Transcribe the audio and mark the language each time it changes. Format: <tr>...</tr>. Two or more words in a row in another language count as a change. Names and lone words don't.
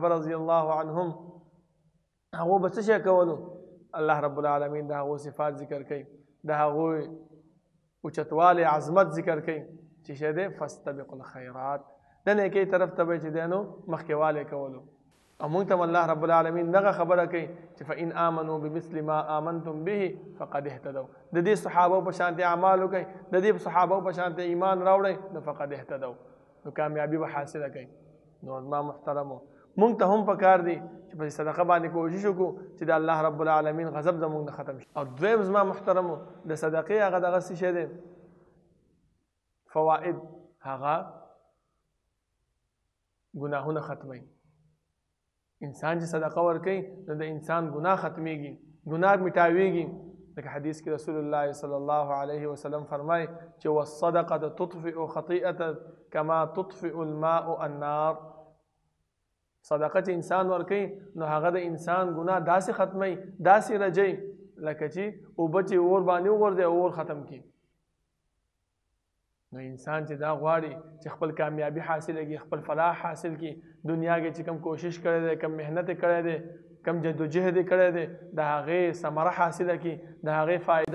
<ps>صحابه</ps> <ar>رضی الله عنهم</ar> <ps>هغو به څه شی کولو؟</ps> <ar>الله رب العالمین</ar> <ps>د هغو صفات ذکر کوي د هغو اوچتوالی عظمت ذکر کوي چې شه دی</ps> <ar>فاستبقوا الخیرات</ar> <ps>د نیکۍ طرف ته به چې دی نو مخکې والی کولو او موږ ته</ps> <ar>الله رب العالمین</ar> <ps>دغه خبره کوي چې</ps> <ar>فإن آمنوا بمثل ما آمنتم به فقد اهتدوا</ar> <ps>د دې صحابو په شانتي اعمال وکړئ د دې صحابو په شانتي ایمان راوړئ نو</ps> <ar>فقد اهتدوا</ar> <ps>نو کامیابی به حاصله کوي نو ما محترمو مونږ ته هم پکار دي چې په صدقه باندې کوشش وکړو چې د</ps> <ar>الله رب العالمین</ar> <ps>غضب زموږ نه ختم شي او دویم زما محترمو د صدقې هغه دغه څه شی دی فواید هغه ګناهونه ختموي انسان چې صدقه ورکوي نو د انسان ګناه ختمیږي ګناه مټاویږي لکه حدیث کې</ps> <ar>رسول الله صلی الله علیه وسلم</ar> <ps>فرمایي چې</ps> <ar>والصدقه تطفئ خطیئه کما تطفئ الماء النار</ar> <ps>صدقه چې انسان ورکوي نو هغه د انسان ګناه داسې ختموي داسې رجوي لکه چې اوبه چې اور باندې وغورځي اور ختم کړي نو انسان چې دا غواړي چې خپل کامیابی حاصل کړي خپل فلاح حاصل کړي دنیا کې چې کم کوشش کړی دی کم محنت کړی دی کم جدوجهد کړی دی د هغې ثمره حاصله کړي د هغې فایده</ps>